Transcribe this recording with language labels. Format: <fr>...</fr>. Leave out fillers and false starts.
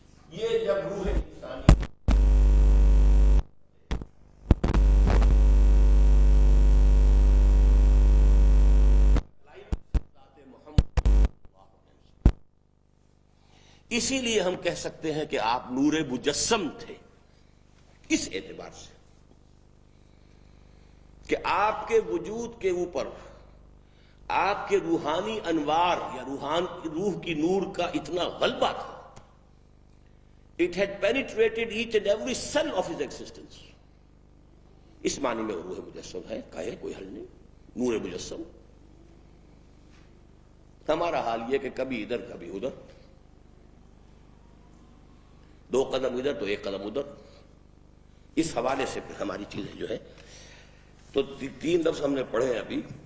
<ur>یہ جب روح انسانی اسی لیے ہم کہہ سکتے ہیں کہ آپ نور مجسم تھے، اس اعتبار سے کہ آپ کے وجود کے اوپر آپ کے روحانی انوار یا روح کی نور کا اتنا غلبہ تھا.</ur> <en>It had penetrated each and every cell of his existence.</en> <ur>اس معنی میں روح مجسم ہے، کہے کوئی حل نہیں. نور مجسم. ہمارا حال یہ کہ کبھی ادھر کبھی ادھر، 2 قدم ادھر تو 1 قدم ادھر. اس حوالے سے پھر ہماری چیزیں جو ہے تو 3 لفظ ہم نے پڑھے ابھی.</ur>